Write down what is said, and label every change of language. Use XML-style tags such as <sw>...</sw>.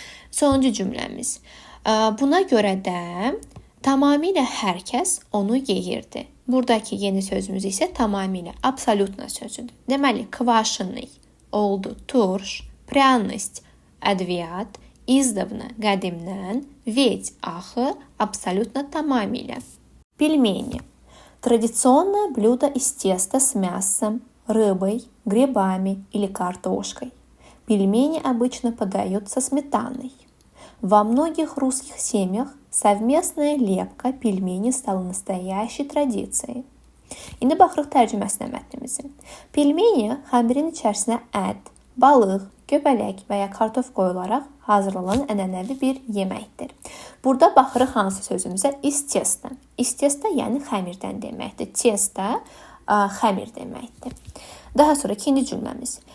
<az>Sonuncu cümləmiz. Buna görə də tamamilə hər kəs onu yeyirdi. Buradakı yeni sözümüz isə tamamilə absolutna sözüdür. Deməli, kvaşını oldu turş, pryanost ədviyyat, izdavna qədimdən, ved axı, absolutna tamamilə.</az> <ru>Пельмени. Традиционное блюдо из теста с мясом, рыбой, грибами или картошкой. Пельмени обычно подают со сметаной. Во многих русских семьях совместная лепка пельменей стала настоящей tradisiya.</ru> <az>İndi baxırıq tərcüməsinə mətnimizin. Pelmeni xəmirin içərisinə ət, balıq, göbələk və ya kartof qoyularaq hazırlanan ənənəvi bir yeməkdir. Burada baxırıq hansı sözümüzə? Iz testa. İz testa yəni xəmirdən deməkdir. Testa xəmir deməkdir. Daha sonra ikinci cümləmiz.</az>